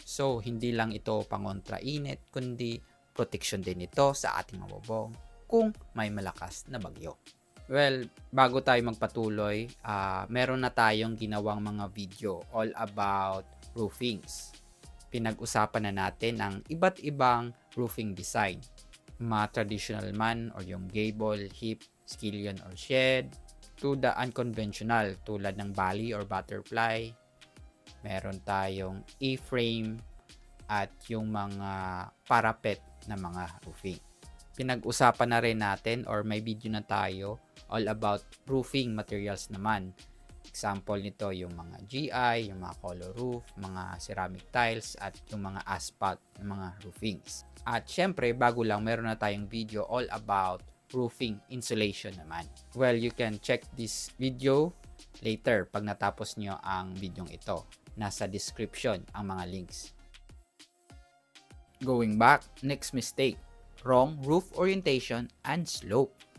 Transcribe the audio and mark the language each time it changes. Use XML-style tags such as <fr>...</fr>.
<tl>So, hindi lang ito pangontra init, kundi protection din ito sa ating mga bubong kung may malakas na bagyo. Well, bago tayo magpatuloy, meron na tayong ginawang mga video</tl> <en>all about roofings.</en> <tl>Pinag-usapan na natin ang iba't ibang roofing design. Mga traditional man or yung gable, hip, skillion or shed, to the unconventional tulad ng valley or butterfly. Meron tayong A-frame at yung mga parapet na mga roofing. pinag-usapan na rin natin or may video na tayo</tl> <en>all about roofing materials</en> <tl>naman. Example nito yung mga GI, yung mga color roof, mga ceramic tiles at yung mga asphalt, yung mga roofings. At syempre, bago lang, meron na tayong video</tl> <en>all about roofing insulation</en> <tl>naman.</tl> <en>Well, you can check this video later</en> <tl>pag natapos nyo ang video ito. Nasa description ang mga links.</tl> <en>Going back, next mistake, wrong roof orientation and slope.</en>